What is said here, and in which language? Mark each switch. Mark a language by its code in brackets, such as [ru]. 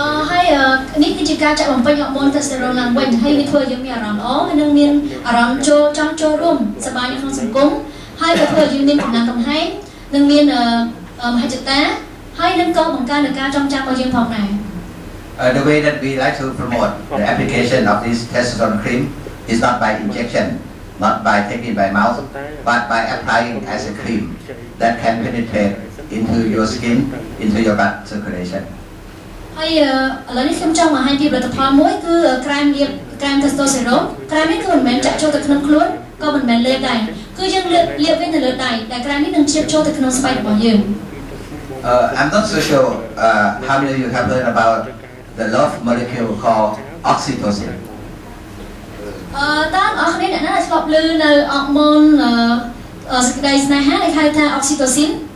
[km] ហើយនេះគឺជាការចាក់បំពេញអរម៉ូន testosterone ឡើងវិញហើយវាធ្វើឲ្យយើងមានអារម្មណ៍ល្អហើយនឹងមានអារម្មណ៍ចង់ចូលរួមសប្បាយនៅក្នុងសង្គមហើយក៏ធ្វើឲ្យយើងមានកម្លាំងកំហែងនិងមានមហិច្ឆតាហើយនឹងក៏បង្កើនការចងចាំរបស់យើងផងដែរ [en] The way that we like to promote the application of this testosterone cream is not by injection, not by taking by mouth, but by applying as a cream that can penetrate into your skin, into your blood circulation. [km] ហើយឥឡូវនេះខ្ញុំចង់បង្ហាញពីផលិតផលមួយគឺក្រែមលាបក្រែម testosterone ក្រែមនេះគឺមិនមែនចាក់ចូលទៅក្នុងខ្លួនក៏មិនមែនលេបដែរគឺយើងលាបវានៅលើដៃដែលក្រែមនេះនឹងជ្រាបចូលទៅក្នុងស្បែករបស់យើង [en] I'm not so sure how many of you have heard about the love molecule called oxytocin. [km] តើអ្នកនរណាធ្លាប់ឮនៅអរម៉ូនសេចក្តីស្នេហាដែលហៅថា oxytocin